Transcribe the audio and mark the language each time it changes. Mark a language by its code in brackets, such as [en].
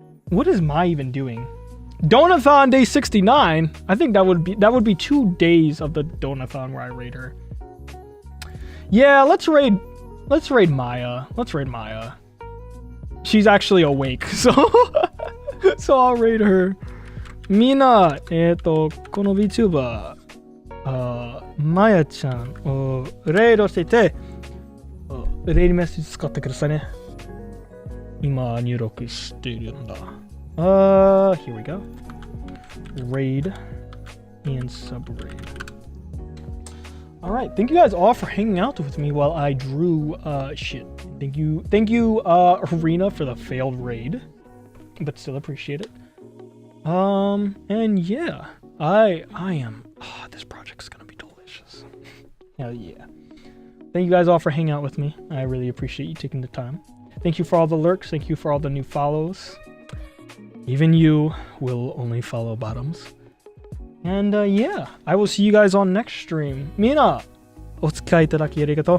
[en] What is Mai even doing? Donathon day 69. I think that would be 2 days of the Donathon where I raid her. Yeah, let's raid Maya. Let's raid Maya. She's actually awake, so so I'll raid her. [ja] みんな、この VTuber、マヤちゃんをレイドしていて、レイドメッセージ使ってくださいね。今入力しているんだ。 [en] Here we go. Raid and sub-raid. Alright, thank you guys all for hanging out with me while I drew shit. Thank you, Arena, for the failed raid. But still appreciate it. And yeah, I am this project's gonna be delicious. Hell yeah. Thank you guys all for hanging out with me. I really appreciate you taking the time. Thank you for all the lurks, thank you for all the new follows. Even you will only follow bottoms. And yeah, I will see you guys on next stream. [ja] みんなお付き合いいただきありがとう。